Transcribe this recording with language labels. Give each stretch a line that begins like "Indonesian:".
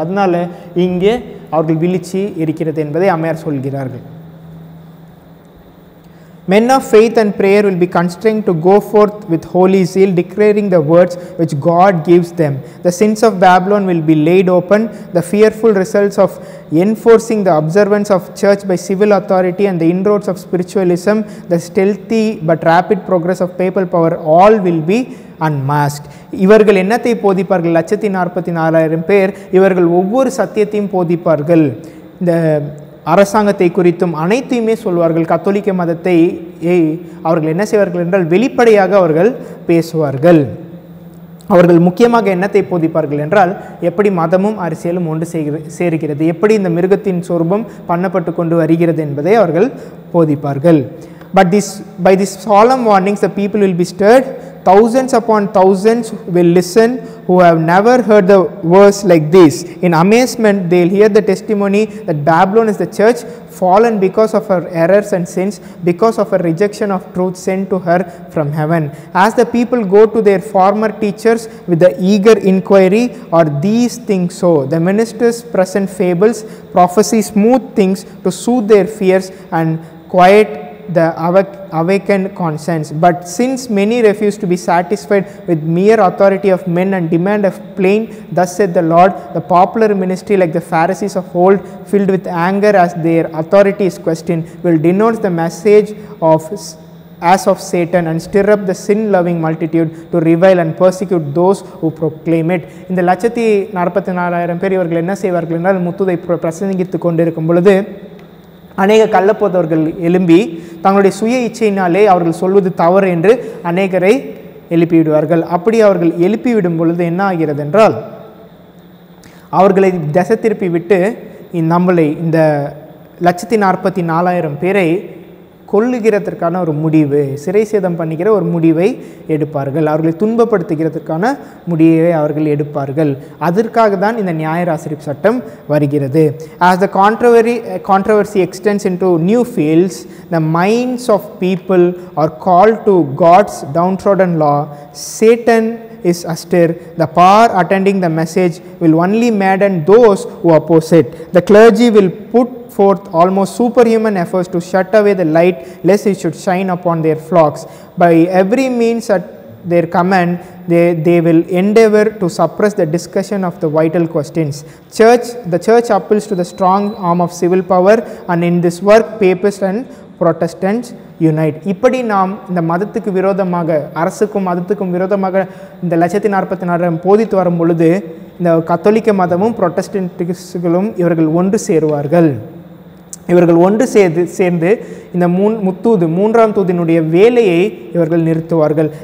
Tamil: அதனால இங்கே அவர்கள் வீழ்ச்சி இருக்கிறது என்பதை அம்மையார் சொல்கிறார்கள்.
English: Men of faith and prayer will be constrained to go forth with holy zeal, declaring the words which God gives them. The sins of Babylon will be laid open. The fearful results of enforcing the observance of church by civil authority and the inroads of spiritualism, the stealthy but rapid progress of papal power, all will be unmasked.
Tamil: இவர்கள் என்னத்தை போதிப்பார்கள்? 1,44,000 பேர் இவர்கள் ஒவ்வொரு சத்தியத்தையும் போதிப்பார்கள். இந்த அரசாங்கத்தை குறித்தும் அனைத்தையுமே சொல்வார்கள். கத்தோலிக்க மதத்தை அவர்கள் என்ன செய்வார்கள் என்றால் வெளிப்படையாக அவர்கள் பேசுவார்கள். அவர்கள் முக்கியமாக என்னத்தை போதிப்பார்கள் என்றால் எப்படி மதமும் அரசியலும் ஒன்று சேர்கிறது, எப்படி இந்த மிருகத்தின் சொரூபம் பண்ணப்பட்டு கொண்டு வருகிறது என்பதை அவர்கள் போதிப்பார்கள்.
English: But by this solemn warnings the people will be stirred. Thousands upon thousands will listen who have never heard the verse like this. In amazement they will hear the testimony that Babylon is the church, fallen because of her errors and sins, because of her rejection of truth sent to her from heaven. As the people go to their former teachers with the eager inquiry, are these things so? The ministers present fables, prophesy smooth things to soothe their fears and quiet the awakened conscience. But since many refuse to be satisfied with mere authority of men and demand a plain, thus said the Lord, the popular ministry, like the Pharisees of old, filled with anger as their authority is questioned, will denounce the message as of Satan and stir up the sin-loving multitude to revile and persecute those who proclaim it.
Tamil: இந்த 1,44,000 பேர் இவர்கள் என்ன செய்வார்கள் என்றால் முத்துதை பிரசங்கித்து கொண்டிருக்கும் பொழுது அநேக கள்ளப்போதவர்கள் எழும்பி தங்களுடைய சுய இச்சையினாலே அவர்கள் சொல்வது தவறு என்று அநேகரை எழுப்பிவிடுவார்கள். அப்படி அவர்கள் எழுப்பிவிடும் பொழுது என்ன ஆகிறது என்றால் அவர்களை திசை திருப்பி விட்டு நம்மளை இந்த 1,44,000 பேரை கொல்லுகிறதற்கான ஒரு முடிவு, சிறை சேதம் பண்ணுகிற ஒரு முடிவை எடுப்பார்கள். அவர்களை துன்பப்படுத்துகிறதுக்கான முடிவை அவர்கள் எடுப்பார்கள். அதற்காக தான் இந்த நியாயராசிரிப்பு சட்டம் வருகிறது.
English: As the controversy extends into new fields, the minds of people are called to God's downtrodden law. Satan is astir. The power attending the message will only madden those who oppose it. The clergy will put forth almost superhuman efforts to shut away the light lest it should shine upon their flocks. By every means at their command they will endeavor to suppress the discussion of the vital questions. The church appeals to the strong arm of civil power, and in this work papists and Protestants unite.
Tamil: இப்படி நாம் இந்த மதத்துக்கு விரோதமாக, அரசுக்கும் மதத்துக்கும் விரோதமாக இந்த 1,44,000 போதித்து வரும் பொழுது இந்த கத்தோலிக்க மதமும் புரொட்டஸ்டன்ட்களும் இவர்கள் ஒன்று சேருவார்கள். இவர்கள் ஒன்று சேர்ந்து இந்த மூன்றாம் தூதினுடைய வேலையை இவர்கள் நிறுத்துவார்கள்.